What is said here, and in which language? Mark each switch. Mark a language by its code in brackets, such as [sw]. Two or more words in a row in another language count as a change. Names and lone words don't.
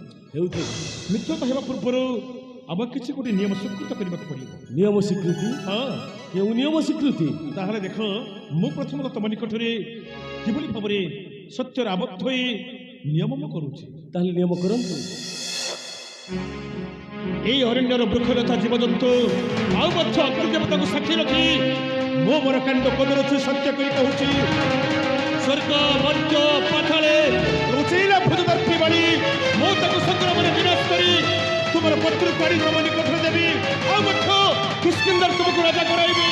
[or] ମିତ୍ରତା ହେବା ପୂର୍ବରୁ ଆମ କିଛି ଗୋଟେ ନିୟମ ସ୍ୱୀକୃତ କରିବାକୁ ପଡ଼ିବ। ନିୟମ ସ୍ୱୀକୃତି? ହଁ। କେଉଁ ନିୟମ ସ୍ୱୀକୃତି? ତାହେଲେ ଦେଖ, ମୁଁ ପ୍ରଥମତଃ ତମ ନିକଟରେ କିଭଳି ଭାବରେ ସତ୍ୟରେ ଆବଦ୍ଧ ହୋଇ ନିୟମ ମୁଁ କରୁଛି। ତାହେଲେ ନିୟମ କରନ୍ତୁ। ଏଇ ଅରଣ୍ୟର ବୃକ୍ଷଲତା ଜୀବଜନ୍ତୁ ଆଉ ମଧ୍ୟ ଅଗ୍ନିଦେବତାକୁ ସାକ୍ଷୀ ରଖି ମୁଁ ମୋର କାଣ୍ଡ ପଦରଛୁ ସତ୍ୟ କରି କହୁଛି, ସ୍ୱର୍ଗ ମର୍ତ୍ତ୍ୟ ପାତାଳେ ରୁଚେଇଲା ଭୋଜଦର୍ପୀ ବାଳି ମୁଁ ତାକୁ ସଂଗ୍ରାମରେ ବିନାଶ କରି ତୁମର ପତ୍ରୁ କାଢ଼ି ତମ ନିକଟରେ ଦେବି, ଆଉ ମଧ୍ୟ କିଷ୍କିନ୍ଧର ତୁମକୁ ରାଜା କରାଇବି।